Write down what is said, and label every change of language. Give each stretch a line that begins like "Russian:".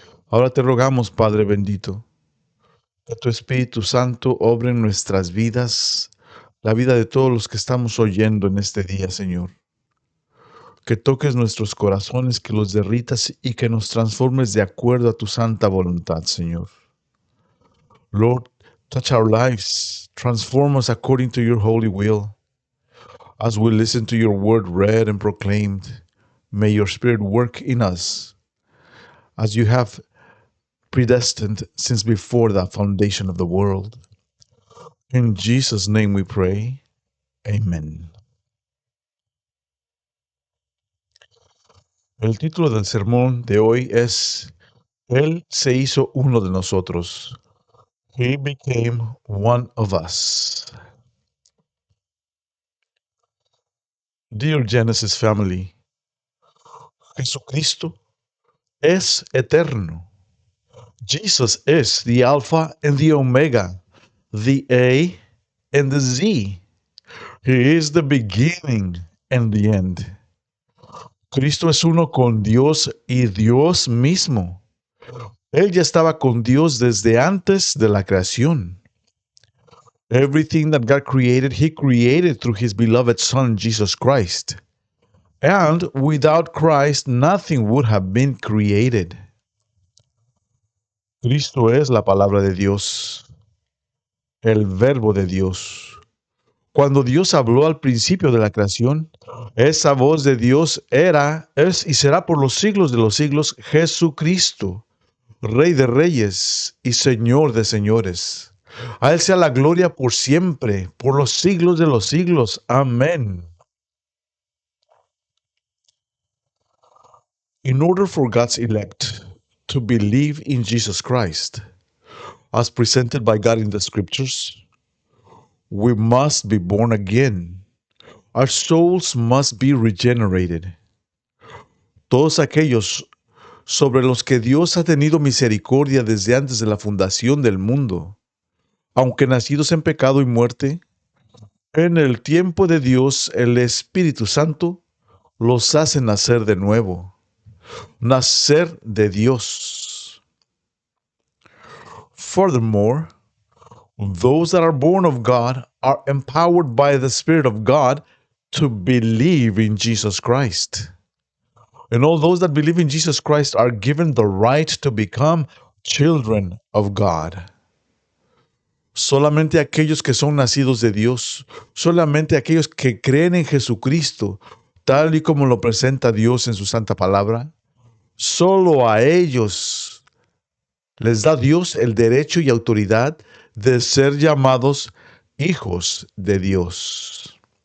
Spanish: Ahora te rogamos, Padre bendito, que tu Espíritu Santo obre en nuestras vidas, la vida de todos los que estamos oyendo en este día, Señor. Que toques nuestros corazones, que los derritas y que nos transformes de acuerdo a tu santa voluntad, Señor.
English: Lord, touch our lives, transform us according to your holy will. As we listen to your word read and proclaimed, may your Spirit work in us as you have predestined since before the foundation of the world. In Jesus' name we pray. Amen.
Spanish: El título del sermón de hoy es Él se hizo uno de nosotros.
English: He became one of us. Dear Genesis family,
Spanish: Jesucristo es eterno.
English: Jesus is the Alpha and the Omega, the A and the Z. He is the beginning and the end.
Spanish: Cristo es uno con Dios y Dios mismo. Él ya estaba con Dios desde antes de la creación.
English: Everything that God created, He created through His beloved Son, Jesus Christ. And without Christ, nothing would have been created.
Spanish: Cristo es la palabra de Dios, el verbo de Dios. Cuando Dios habló al principio de la creación, esa voz de Dios era, es y será por los siglos de los siglos Jesucristo, Rey de reyes y Señor de señores. A Él sea la gloria por siempre, por los siglos de los siglos. Amén.
English: In order for God's elect to believe in Jesus Christ, as presented by God in the Scriptures, we must be born again. Our souls must be regenerated.
Spanish: Todos aquellos sobre los que Dios ha tenido misericordia desde antes de la fundación del mundo, aunque nacidos en pecado y muerte, en el tiempo de Dios el Espíritu Santo los hace nacer de nuevo. Nacer de Dios.
English: Furthermore, those that are born of God are empowered by the Spirit of God to believe in Jesus Christ. And all those that believe in Jesus Christ are given the right to become children of God.
Spanish: Solamente aquellos que son nacidos de Dios, solamente aquellos que creen en Jesucristo, tal y como lo presenta Dios en su santa palabra, solo a ellos les da Dios el derecho y autoridad de ser llamados hijos de Dios.